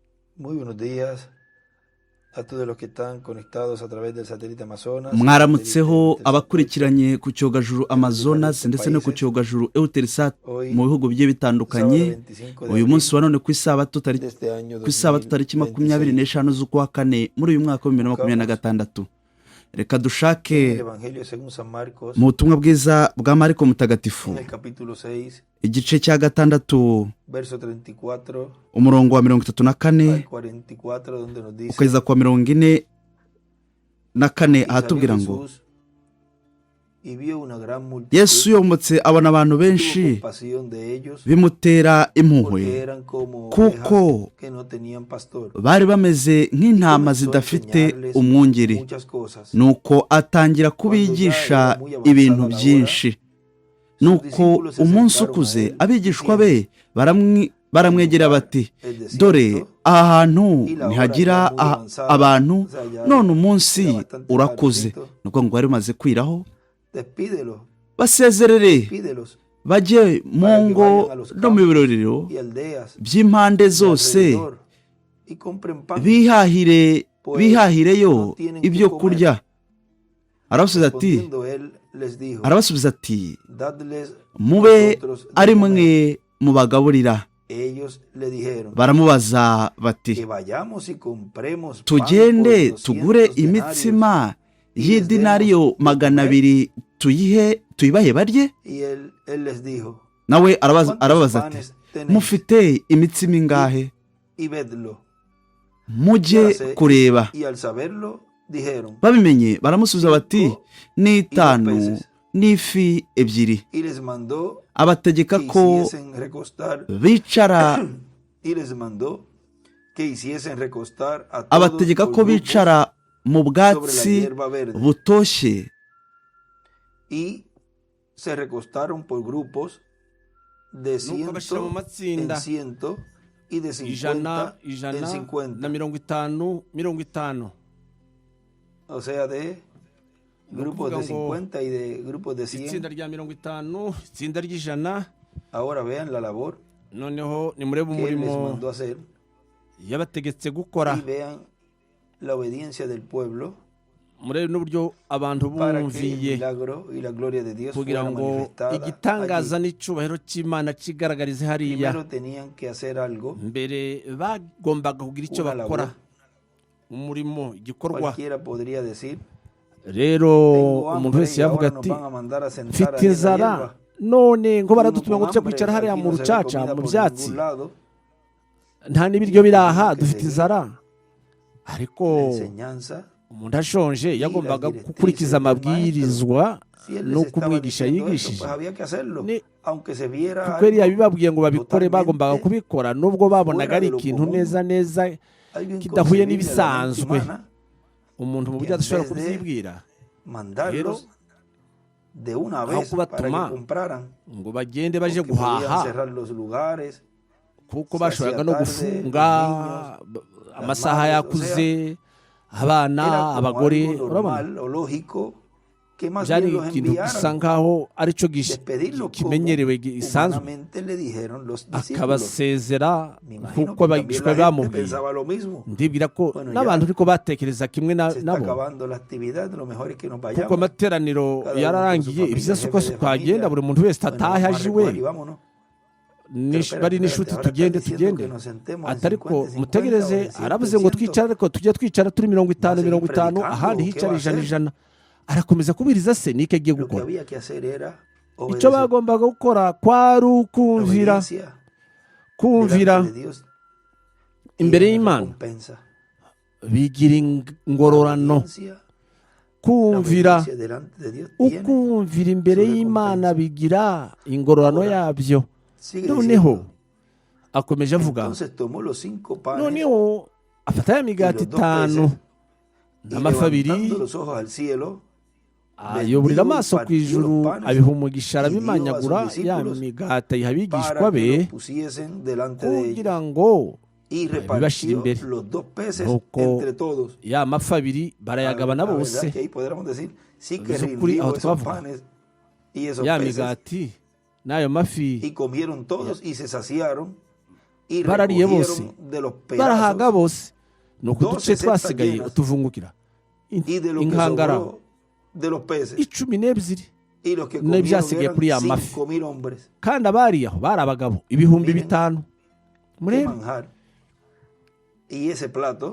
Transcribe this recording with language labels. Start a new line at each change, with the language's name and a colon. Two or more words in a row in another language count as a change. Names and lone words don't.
Spanish: Muy buenos días a todos los que están conectados a través del satélite Amazonas,
Kinyarwanda: mwaramutseho Eutelsat 8, abakurikiranye ku cyogajuru
Spanish: en los Amazonas diferentes
Kinyarwanda: ndetse no ku
Spanish: países.
Kinyarwanda: cyogajuru Eutelsat mu
Spanish: Hoy,
Kinyarwanda: bihugu bigiye
Spanish: sábado
Kinyarwanda: bitandukanye.
Spanish: 25 de
Kinyarwanda: Uyu munsi
Spanish: abril
Kinyarwanda: wa none ku isabato
Spanish: de este año
Kinyarwanda: tariki 2026, 25 z'ukwa kane muri uyu mwaka wa
Spanish: buscamos
Kinyarwanda: 2026. Reka
Spanish: en el
Kinyarwanda: dushake
Spanish: Evangelio según San Marcos,
Kinyarwanda: mu butumwa bwiza bwa Mariko Mutagatifu
Spanish: en el capítulo 6,
Kinyarwanda: igice cya gatandatu
Spanish: verso 34
Kinyarwanda: umurongo wa
Spanish: al 34 44, donde nos dice:
Kinyarwanda: ukageza ku wa 44
Spanish: Y salió
Kinyarwanda: ahatubwira ngo
Spanish: Jesús y vio una gran
Kinyarwanda: Yesu
Spanish: multitud,
Kinyarwanda: yomotse abona abantu
Spanish: tuvo
Kinyarwanda: benshi
Spanish: compasión de ellos,
Kinyarwanda: bimutera
Spanish: porque
Kinyarwanda: impuhwe
Spanish: eran como
Kinyarwanda: kuko
Spanish: ovejas que no tenían pastor.
Kinyarwanda: bari bameze nk'intama
Spanish: Comenzó a
Kinyarwanda: zidafite
Spanish: enseñarles
Kinyarwanda: umwungeri.
Spanish: muchas cosas.
Kinyarwanda: Nuko atangira kubigisha ibintu byinshi. Nuko umunsi ukuze abigishwa be baramwegera bati: dore aha hantu ntihagira abantu, none umunsi urakuze. Nuko ngo bari bamaze kwiraho,
Spanish: Despídelos,
Kinyarwanda: basezerere
Spanish: despídelos
Kinyarwanda: bajye mu ngo no mu birorero
Spanish: y aldeas
Kinyarwanda: by'impande
Spanish: de
Kinyarwanda: zose,
Spanish: alrededor y compren pan.
Kinyarwanda: bihahireyo ibyo kurya.
Spanish: Respondiendo él les dijo:
Kinyarwanda: Arabasubiza ati:
Spanish: dadles
Kinyarwanda: mube
Spanish: vosotros de
Kinyarwanda: ari
Spanish: comer.
Kinyarwanda: mwe mubagaburira.
Spanish: Ellos le dijeron:
Kinyarwanda: Baramubaza
Spanish: que
Kinyarwanda: bati:
Spanish: vayamos y compremos pan
Kinyarwanda: tugende
Spanish: por 200
Kinyarwanda: tugure
Spanish: denarios
Kinyarwanda: imitsima y'idinariyo 200 tuyibahe barye.
Spanish: y él les dijo:
Kinyarwanda: Nawe
Spanish: ¿cuántos
Kinyarwanda: arababaza ati:
Spanish: panes tenéis?
Kinyarwanda: mufite imitsima ingahe?
Spanish: Y vedlo. Y
Kinyarwanda: Mujye kureba.
Spanish: y al saberlo dijeron:
Kinyarwanda: Babimenye baramusubiza bati: ni 5
Spanish: peces.
Kinyarwanda: n'ifi 2.
Spanish: Y les mandó
Kinyarwanda: Abategeka
Spanish: que
Kinyarwanda: ko
Spanish: hiciesen recostar
Kinyarwanda: bicara
Spanish: y les mandó que hiciesen recostar a todos
Kinyarwanda: abategeka
Spanish: por
Kinyarwanda: ko
Spanish: grupos
Kinyarwanda: bicara mu
Spanish: sobre la
Kinyarwanda: bwatsi
Spanish: hierba verde.
Kinyarwanda: butoshye.
Spanish: Y se recostaron por grupos de
Kinyarwanda: Nuko bashyira mu
Spanish: 100 en
Kinyarwanda: matsinda
Spanish: 100 y de 50
Kinyarwanda: ijana
Spanish: en
Kinyarwanda: na 50. 50.
Spanish: O sea, de grupos de
Kinyarwanda: ukuvuga ngo
Spanish: 50 y de grupos de 100.
Kinyarwanda: itsinda rya 50, itsinda ry'ijana.
Spanish: Ahora vean la labor
Kinyarwanda: Noneho nimurebe
Spanish: que él les
Kinyarwanda: umurimo
Spanish: mandó a hacer
Kinyarwanda: yabategetse gukora,
Spanish: y vean la obediencia del pueblo
Kinyarwanda: murebe n'uburyo abantu
Spanish: para que el
Kinyarwanda: bumviye
Spanish: milagro y la gloria de Dios
Kinyarwanda: kugira
Spanish: fuera
Kinyarwanda: ngo
Spanish: manifestada
Kinyarwanda: igitangaza
Spanish: allí.
Kinyarwanda: n'icyubahiro cy'Imana kigaragarize hariya.
Spanish: Primero tenían que hacer algo,
Kinyarwanda: Mbere bagombaga kugira icyo
Spanish: una
Kinyarwanda: bakora,
Spanish: labor.
Kinyarwanda: umurimo, igikorwa.
Spanish: Cualquiera podría decir:
Kinyarwanda: Rero
Spanish: tengo
Kinyarwanda: umuntu
Spanish: hambre
Kinyarwanda: wese
Spanish: y
Kinyarwanda: yavuga
Spanish: ahora nos
Kinyarwanda: ati:
Spanish: van a mandar a sentar
Kinyarwanda: mfite
Spanish: ahí en la
Kinyarwanda: inzara,
Spanish: hierba.
Kinyarwanda: none ngo
Spanish: Uno
Kinyarwanda: baradutuma
Spanish: con
Kinyarwanda: ngo tujye
Spanish: hambre,
Kinyarwanda: kwicara hariya
Spanish: aquí
Kinyarwanda: mu
Spanish: no se ve
Kinyarwanda: rucaca
Spanish: comida
Kinyarwanda: mu
Spanish: por
Kinyarwanda: byatsi,
Spanish: ningún lado.
Kinyarwanda: nta n'ibiryo biri aha,
Spanish: Que
Kinyarwanda: dufite
Spanish: seguir
Kinyarwanda: inzara.
Spanish: la
Kinyarwanda: Ariko
Spanish: enseñanza.
Kinyarwanda: umuntu ashonje yagombaga
Spanish: directrices
Kinyarwanda: gukurikiza
Spanish: del
Kinyarwanda: amabwirizwa
Spanish: Si él
Kinyarwanda: no
Spanish: les estaba
Kinyarwanda: kumwigisha
Spanish: diciendo eso,
Kinyarwanda: yigishije.
Spanish: pues había que hacerlo.
Kinyarwanda: Ni-
Spanish: Aunque se viera
Kinyarwanda: kuko yari
Spanish: algo,
Kinyarwanda: yabibabwiye ngo babikore, bagombaga
Spanish: totalmente
Kinyarwanda: kubikora nubwo babonaga ari
Spanish: fuera de lo
Kinyarwanda: ikintu
Spanish: común,
Kinyarwanda: neza neza
Spanish: algo
Kinyarwanda: kidahuye
Spanish: inconcebible a la mente
Kinyarwanda: n'ibisanzwe
Spanish: humana,
Kinyarwanda: umuntu mu
Spanish: y
Kinyarwanda: buryo
Spanish: en
Kinyarwanda: adashobora
Spanish: vez de
Kinyarwanda: kubyibwira,
Spanish: mandarlos de una
Kinyarwanda: aho
Spanish: vez para
Kinyarwanda: kubatuma
Spanish: que compraran,
Kinyarwanda: ngo bagende baje
Spanish: porque podían
Kinyarwanda: guhaha
Spanish: cerrar los lugares,
Kinyarwanda: kuko
Spanish: se
Kinyarwanda: bashoboraga
Spanish: hacía
Kinyarwanda: no
Spanish: tarde,
Kinyarwanda: gufunga,
Spanish: los niños,
Kinyarwanda: amasaha
Spanish: madres,
Kinyarwanda: yakuze, abana,
Spanish: era como
Kinyarwanda: abagore.
Spanish: algo
Kinyarwanda: Urabona,
Spanish: normal o lógico que más
Kinyarwanda: byari
Spanish: bien los
Kinyarwanda: ikintu gisa
Spanish: enviaran.
Kinyarwanda: nkaho aricyo
Spanish: Despedirlos como
Kinyarwanda: kimenyerewe gisanzwe,
Spanish: humanamente le dijeron los discípulos.
Kinyarwanda: akabasezera
Spanish: Me imagino
Kinyarwanda: nk'uko
Spanish: que también
Kinyarwanda: abigishwa
Spanish: la gente
Kinyarwanda: bamubwiye.
Spanish: pensaba lo mismo.
Kinyarwanda: Ndibwira ko
Spanish: Bueno,
Kinyarwanda: n'abantu
Spanish: ya
Kinyarwanda: ariko batekereza kimwe
Spanish: se está
Kinyarwanda: nabo,
Spanish: acabando la actividad, lo mejor es que nos
Kinyarwanda: kuko
Spanish: vayamos.
Kinyarwanda: amateraniro
Spanish: Cada uno con su
Kinyarwanda: yararangiye,
Spanish: familia,
Kinyarwanda: ibyiza si uko
Spanish: jefe de
Kinyarwanda: twagenda
Spanish: familia.
Kinyarwanda: buri muntu wese
Spanish: Bueno,
Kinyarwanda: atahe
Spanish: vamos a
Kinyarwanda: aje iwe,
Spanish: recoger y vámonos. Pero espérate,
Kinyarwanda: bari
Spanish: espérate,
Kinyarwanda: n'inshuti
Spanish: ahora están
Kinyarwanda: tugende
Spanish: diciendo que nos sentemos en
Kinyarwanda: atariko
Spanish: 50, 50 o
Kinyarwanda: mutegereze,
Spanish: de 100
Kinyarwanda: aravuze
Spanish: en
Kinyarwanda: ngo 100. twicare, ariko tujye twicara turi 50
Spanish: Va a seguir
Kinyarwanda: 50,
Spanish: predicando,
Kinyarwanda: ahandi
Spanish: ¿qué
Kinyarwanda: hicara
Spanish: va a hacer?
Kinyarwanda: ijana. Arakomeza kubwiriza se nike agiye
Spanish: Lo que
Kinyarwanda: gukora.
Spanish: había que hacer era
Kinyarwanda: Icyo
Spanish: obedecer.
Kinyarwanda: bagombaga gukora kwari
Spanish: La
Kinyarwanda: ukumvira,
Spanish: obediencia
Kinyarwanda: kumvira
Spanish: delante de Dios
Kinyarwanda: imbere
Spanish: tiene
Kinyarwanda: y'Imana,
Spanish: recompensa.
Kinyarwanda: bigira
Spanish: La
Kinyarwanda: ingororano.
Spanish: obediencia, la
Kinyarwanda: Kumvira,
Spanish: obediencia delante de Dios tiene
Kinyarwanda: ukumvira imbere
Spanish: su
Kinyarwanda: y'Imana
Spanish: recompensa.
Kinyarwanda: bigira ingororano
Spanish: Ahora,
Kinyarwanda: yabyo.
Spanish: sigue
Kinyarwanda: Noneho
Spanish: diciendo,
Kinyarwanda: akomeje avuga,
Spanish: entonces tomó los 5 panes
Kinyarwanda: noneho afata ya
Spanish: y
Kinyarwanda: migati
Spanish: los 2
Kinyarwanda: itanu
Spanish: peces y
Kinyarwanda: n'amafi abiri,
Spanish: levantando los ojos al cielo,
Kinyarwanda: ayoborera
Spanish: bendijo y
Kinyarwanda: amaso ku
Spanish: partió
Kinyarwanda: ijuru,
Spanish: los panes
Kinyarwanda: abiha umugisha,
Spanish: y dio a
Kinyarwanda: arabimanyagura,
Spanish: sus
Kinyarwanda: ya
Spanish: discípulos
Kinyarwanda: migati ayiha abigishwa
Spanish: para que
Kinyarwanda: be
Spanish: los pusiesen delante de ellos.
Kinyarwanda: kugira ngo
Spanish: Y
Kinyarwanda: babibashyire
Spanish: repartió
Kinyarwanda: imbere.
Spanish: los 2 peces
Kinyarwanda: Nuko
Spanish: entre todos.
Kinyarwanda: ya mafi abiri barayagabana
Spanish: La verdad
Kinyarwanda: bose,
Spanish: que ahí podríamos decir, sí que
Kinyarwanda: bivuze ukuri
Spanish: rindió
Kinyarwanda: aho
Spanish: esos
Kinyarwanda: twavuga,
Spanish: panes y esos
Kinyarwanda: ya
Spanish: peces,
Kinyarwanda: migati n'ayo mafi
Spanish: y comieron todos y se saciaron y
Kinyarwanda: barariye bose
Spanish: recogieron de los
Kinyarwanda: barahaga
Spanish: pedazos
Kinyarwanda: bose nuko uduce
Spanish: 12 cestas
Kinyarwanda: twasigaye
Spanish: llenas
Kinyarwanda: utuvungukira
Spanish: y de lo que
Kinyarwanda: inkangara
Spanish: sobró de los peces.
Kinyarwanda: 12
Spanish: Y los que
Kinyarwanda: ne
Spanish: comieron
Kinyarwanda: byasigaye
Spanish: eran
Kinyarwanda: kuri ya mafi
Spanish: 5,000 hombres.
Kinyarwanda: kandi abari aho bari abagabo ibihumbi Miren 5,000
Spanish: Qué
Kinyarwanda: murebe
Spanish: manjar. Y ese plato,